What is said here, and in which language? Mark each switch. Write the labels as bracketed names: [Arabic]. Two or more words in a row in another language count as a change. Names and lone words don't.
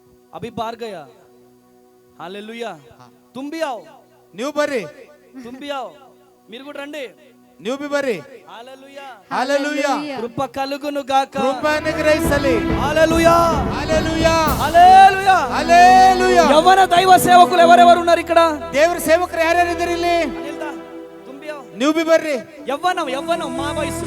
[Hindi] अभी बाहर गया हालेलुया तुम भी आओ [Kannada] ನೀವು ಬರ್ರಿ, [Hindi] तुम भी आओ [Telugu] మీరు కూడా రండి [Kannada] ನೀವು ಬಿ ಬರ್ರಿ. [Hindi] हालेलुया [Telugu] హల్లెలూయా. కృప కలుగును గాక [Kannada] ಕೃಪೆ ಅನುಗ್ರಹಿಸಲಿ. [Hindi] हालेलुया [Telugu] హల్లెలూయా. [Hindi] हालेलुया [Telugu] హల్లెలూయా. యవ్వన దైవ సేవకులు ఎవరెవరు ఉన్నారు ఇక్కడ [Kannada] ದೇವರ ಸೇವಕರು ಯಾರ್ಯಾರು ಇದ್ದೀರಿ ಇಲ್ಲಿ? [Hindi] అనిల్ దా तुम भी आओ [Kannada] ನೀವು ಬಿ ಬರ್ರಿ. [Telugu] యవ్వనం మా వయసు